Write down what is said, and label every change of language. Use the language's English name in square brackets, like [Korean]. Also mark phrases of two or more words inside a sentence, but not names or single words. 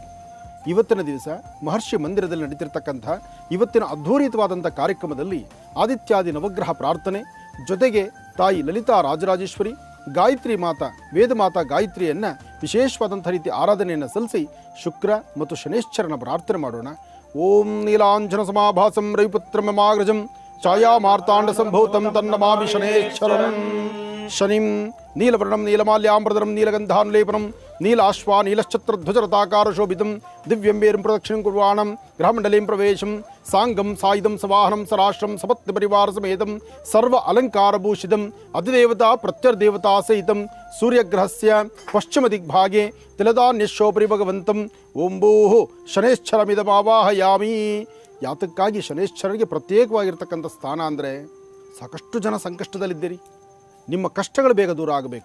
[Kannada] ಇವತ್ತಿನ ದಿವಸ ಮಹರ್ಷಿ ಮಂದಿರದಲ್ಲಿ ನಡೀತಿರ್ತಕ್ಕಂಥ ಇವತ್ತಿನ ಅದ್ಭುತವಾದಂಥ ಕಾರ್ಯಕ್ರಮದಲ್ಲಿ ಆದಿತ್ಯಾದಿ ನವಗ್ರಹ ಪ್ರಾರ್ಥನೆ ಜೊತೆಗೆ ತಾಯಿ ಲಲಿತಾ ರಾಜರಾಜೇಶ್ವರಿ ಗಾಯತ್ರಿ ಮಾತಾ ವೇದಮಾತಾ ಗಾಯತ್ರಿಯನ್ನು ವಿಶೇಷವಾದಂಥ ರೀತಿ ಆರಾಧನೆಯನ್ನು ಸಲ್ಲಿಸಿ ಶುಕ್ರ ಮತ್ತು ಶನೈಶ್ಚರನ ಪ್ರಾರ್ಥನೆ ಮಾಡೋಣ. [Sanskrit] ಓಂ ನೀಲಾಂಜನ ಸಮಾಭಾಸಂ ರವಿಪುತ್ರ ಮಮಾಗ್ರಜಂ ಛಾಯಾಮಾರ್ತಾಂಡ ಸಂಭೂತಂ ತನ್ನಮಾಮಿ ಶನೈಶ್ಚರಂ. ಶನಿಂ ನೀಲವರ್ಣಂ ನೀಲಮಾಲ್ಯಾಂಬರಧರಂ ನೀಲಗಂಧಾನುಲೇಪನಂ ನೀಲಾಶ್ವಾ ನೀಲಶ್ಚತ್ರಧ್ವಜರತಾಕಾರ ಶೋಭಿತಂ ದಿವ್ಯಂಬೇರಂ ಪ್ರದಕ್ಷಿಣಂ ಕುರ್ವಾಣಂ ಗೃಹಮಂಡಲೀಂ ಪ್ರವೇಶಂ ಸಾಂಗಂ ಸಾಯುಧಂ ಸವಾಹನಂ ಸರಾಷ್ಟ್ರಂ ಸಪತ್ನಿ ಪರಿವಾರ ಸಮೇತಂ ಸರ್ವ ಅಲಂಕಾರಭೂಷಿತಂ ಅಧಿದೇವತಾ ಪ್ರತ್ಯರ್ದೇವತಾ ಸಹಿತಂ ಸೂರ್ಯಗ್ರಹಸ್ಯ ಪಶ್ಚಿಮ ದಿಗ್ಭಾಗೆ ತಿಲದಾನ್ಯಶೋಪರಿ ಭಗವಂತಂ ಓಂಭೂಃ ಶನೈಶ್ಚರಮಿದಮಾವಾಹಯಾಮಿ. [Kannada] ಯಾತಕ್ಕಾಗಿ ಶನೈಶ್ಚರನಿಗೆ ಪ್ರತ್ಯೇಕವಾಗಿರ್ತಕ್ಕಂಥ ಸ್ಥಾನ ಅಂದರೆ, ಸಾಕಷ್ಟು ಜನ ಸಂಕಷ್ಟದಲ್ಲಿದ್ದೀರಿ, ನಿಮ್ಮ ಕಷ್ಟಗಳು ಬೇಗ ದೂರ ಆಗಬೇಕು.